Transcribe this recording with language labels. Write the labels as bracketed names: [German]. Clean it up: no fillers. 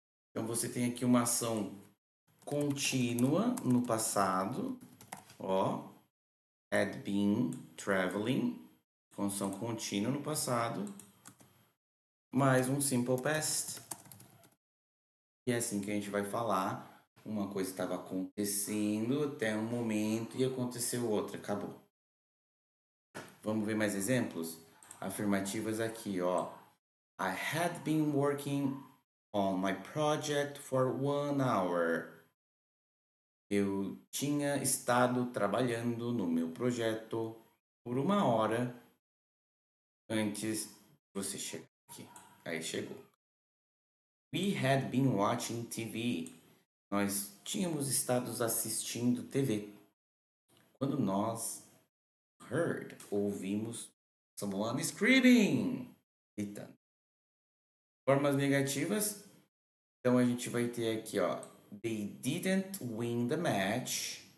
[Portuguese] Então você tem aqui uma ação contínua no passado, ó, [English] had been traveling, [Portuguese] função contínua no passado, mais um simple past. E é assim que a gente vai falar. Uma coisa estava acontecendo até um momento e aconteceu outra, acabou. Vamos ver mais exemplos? Afirmativas aqui, ó. [English] I had been working on my project for 1 hour. [Portuguese] Eu tinha estado trabalhando no meu projeto por 1 hora antes de você chegar aqui. Aí chegou. [English] We had been watching TV. [Portuguese] Nós tínhamos estado assistindo TV. Quando nós ouvimos [English] someone screaming, [Portuguese] gritando. Formas negativas. Então a gente vai ter aqui, ó. [English] They didn't win the match.